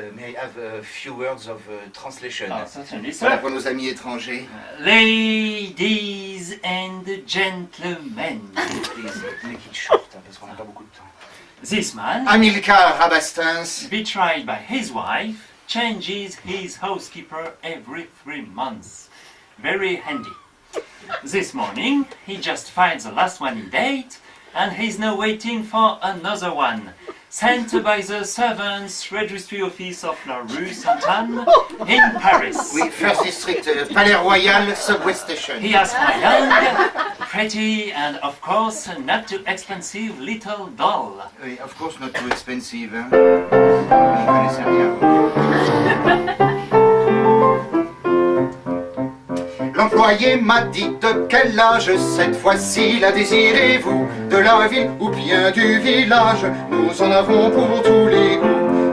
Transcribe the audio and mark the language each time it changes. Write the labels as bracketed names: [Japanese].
[English] May I have a few words of translation? Ah, certainly, [French] Voilà [English] sir. [French] pour nos amis étrangers. [English] Ladies and gentlemen, Please, make it short, [French] hein, parce qu'on n'a pas beaucoup de temps. [English] this man, Amilcar Rabastins, betrayed by his wife, changes his housekeeper every 3 months. Very handy. This morning, he just filed the last one in date, and he's now waiting for another one, sent by the Servants Registry Office of la Rue Sainte-Anne in Paris. oui, First District, Palais Royal, Subway Station. He asked for a young, pretty, and of course, not too expensive little doll. Oui, of course not too expensive. [French] Hein. Vous ne connaissez rien. L'employé m'a dit de quel âge cette fois-ci la désirez-vous? De la ville ou bien du village? Nous en avons pour tous les goûts.